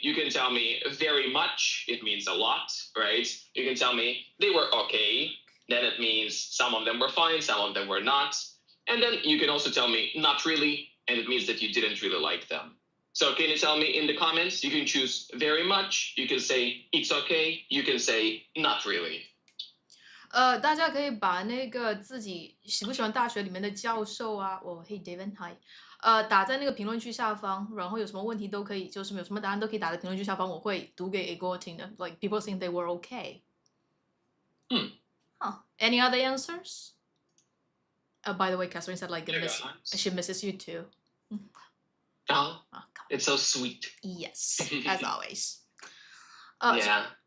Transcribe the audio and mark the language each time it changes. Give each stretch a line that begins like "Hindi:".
English: You can tell me very much. It means a lot, right? You can tell me they were okay. Then it means some of them were fine, some of them were not. And then you can also tell me not really, and it means that you didn't really like them. So can you tell me in the comments? You can choose very much. You can say it's okay. You can say not really.
Chinese: 大家可以把那个自己喜不喜欢大学里面的教授啊，
English: Hey David Hi，
Chinese: 打在那个评论区下方，然后有什么问题都可以，就是有什么答案都可以打在评论区下方，我会读给 Igor 听的。
English: Like people think they were okay. Any other answers? By the way, Catherine said like she misses you too. Oh, it's so sweet. Yes, as always. Yeah.